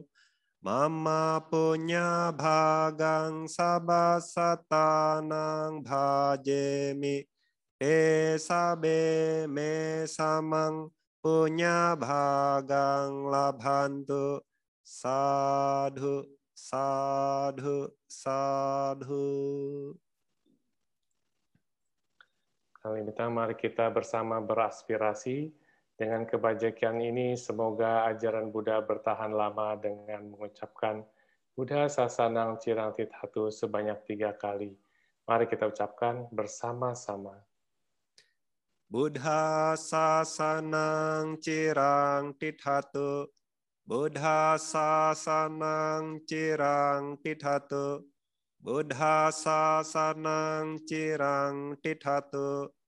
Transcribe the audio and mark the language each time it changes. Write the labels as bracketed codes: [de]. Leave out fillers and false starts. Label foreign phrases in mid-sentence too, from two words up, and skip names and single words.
[pi] Mama punya bhagang sabasatanang bhajemi. Sabe me samang punya bhagang labhantu. Sadhu. Sadhu, sadhu. [id] Kali ini mari kita bersama beraspirasi. Dengan kebajikan ini, semoga ajaran Buddha bertahan lama dengan mengucapkan [pi] Buddha Sasanang Cirang Tithatu [id] sebanyak 3 kali. Mari kita ucapkan bersama-sama. [pi] Buddha Sasanang Cirang Tithatu. Buddha Sasanang Cirang Tithatu. Buddha Sasanang Cirang Tithatu.